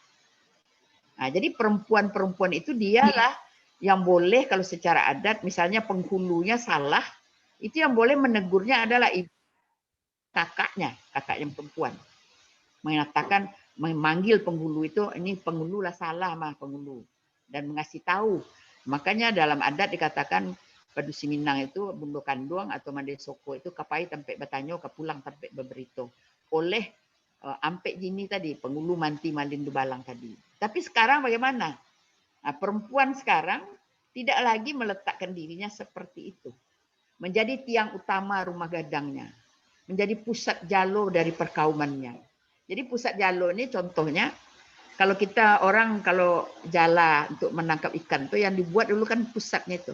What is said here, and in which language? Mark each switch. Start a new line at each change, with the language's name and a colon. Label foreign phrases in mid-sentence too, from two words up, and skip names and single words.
Indonesian: Jadi perempuan-perempuan itu dialah yang boleh, kalau secara adat, misalnya penghulunya salah, itu yang boleh menegurnya adalah ibu, kakaknya yang perempuan. Mengatakan, memanggil penghulu itu,
Minangkabau: ini penghulu lah salah mah penghulu.
Indonesian: Dan mengasih tahu. Makanya dalam adat dikatakan,
Minangkabau: Padusi Minang itu, Bundo Kanduang atau Mande Soko itu, kapai tampe batanyo, kapulang tampe beberito. Oleh Ampek Jini tadi, penghulu manti malindu balang tadi.
Indonesian: Tapi sekarang bagaimana? Perempuan sekarang tidak lagi meletakkan dirinya seperti itu. Menjadi tiang utama rumah gadangnya. Menjadi pusat jalo dari perkaumannya. Jadi pusat jalo ini contohnya, kalau kita orang kalau jala untuk menangkap ikan itu yang dibuat dulu kan pusatnya itu.